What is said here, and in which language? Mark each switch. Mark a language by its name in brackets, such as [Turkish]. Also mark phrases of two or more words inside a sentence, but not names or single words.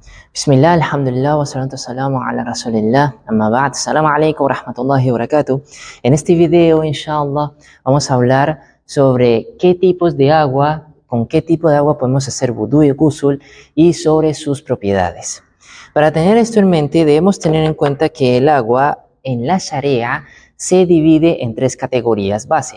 [Arabic] بسم الله، الحمد لله، والصلاة والسلام على رسول الله، أما بعد، السلام عليكم ورحمة الله وبركاته. [Spanish] En este video, inshallah, vamos a hablar sobre qué tipos de agua, con qué tipo de agua podemos hacer wudú y ghusl y sobre sus propiedades. Para tener esto en mente, debemos tener en cuenta que el agua en la Sharia se divide en tres categorías base.